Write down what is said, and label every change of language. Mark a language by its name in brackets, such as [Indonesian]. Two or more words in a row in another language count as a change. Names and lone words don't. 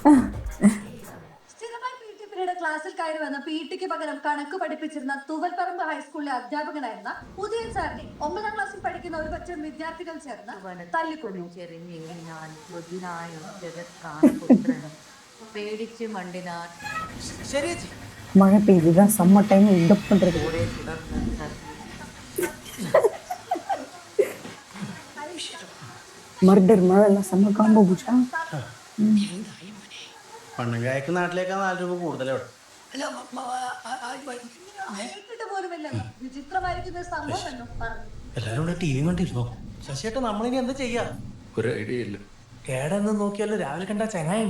[Malayalam] ക്ലാസ്സിൽ കയറി വന്ന പി.ടിക്ക് പകരം കണക്ക് പഠിപ്പിച്ചിരുന്ന തൂവൽപ്പറമ്പ് ഹൈസ്കൂളിലെ അധ്യാപകനായിരുന്ന ഉദയൻ സാറിനെ 9ാം ക്ലാസ്സിൽ പഠിക്കുന്ന ഒരു പറ്റം വിദ്യാർത്ഥികൾ ചേർന്ന് തല്ലിക്കൊന്നു. പേടിച്ച് മണ്ടിനാർ. [Tamil] மழை பெய்யுதுதான் செம்ம டைம் இந்த பண்றது. மர்டர் மழை எல்லாம் செம்ம காம்போ பூச்சா. [Malayalam] പണ്ണങ്കായ്ക്ക് നാട്ടിലേക്കാ 4 രൂപ കൂടുതലേ. എല്ലാരും കൂടെ ടി വി കണ്ടിരുന്നോ? ശശിയേട്ടാ, നമ്മളിനി എന്താ ചെയ്യാ? ഒരു ഐഡിയ ഇല്ല. ഏടെന്ന് നോക്കിയാലും രാവിലെ കണ്ട ചങ്ങായുണ്ട്.